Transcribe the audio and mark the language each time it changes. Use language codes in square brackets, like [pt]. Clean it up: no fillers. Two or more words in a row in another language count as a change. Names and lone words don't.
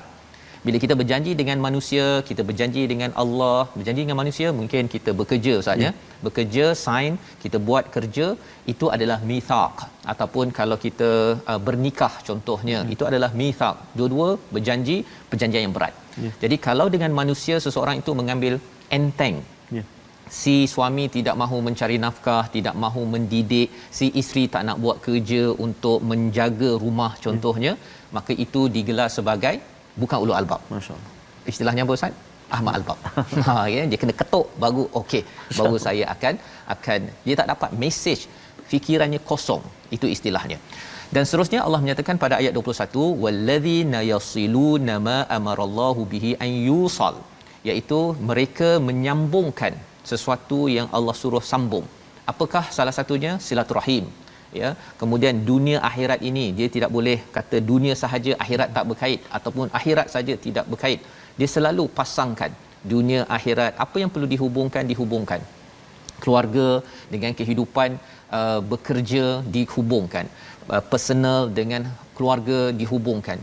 [ms] Bila kita berjanji dengan manusia, kita berjanji dengan Allah, berjanji dengan manusia, mungkin kita bekerja saja, bekerja, sign, kita buat kerja, itu adalah mitsaq. Ataupun kalau kita bernikah contohnya, itu adalah mitsaq. Dua-dua berjanji, perjanjian yang berat. Jadi kalau dengan manusia seseorang itu mengambil enteng, si suami tidak mahu mencari nafkah, tidak mahu mendidik, si isteri tak nak buat kerja untuk menjaga rumah contohnya, maka itu digelar sebagai bukan [ar] ulul albab. Masya-Allah. [ms] Istilahnya apa Ustaz? Ahmad Albab. Ya, dia kena ketuk baru okey, baru saya akan dia tak dapat mesej, fikirannya kosong. Itu istilahnya. Dan seterusnya Allah menyatakan pada ayat 21, [ar] walladzina yasiluna ma amarallahu bihi an yusal, [ms] iaitu mereka menyambungkan sesuatu yang Allah suruh sambung. Apakah salah satunya? Silaturahim. Ya, kemudian dunia akhirat ini dia tidak boleh kata dunia sahaja akhirat tak berkait, ataupun akhirat saja tidak berkait. Dia selalu pasangkan dunia akhirat, apa yang perlu dihubungkan, keluarga dengan kehidupan bekerja dihubungkan, personal dengan keluarga dihubungkan.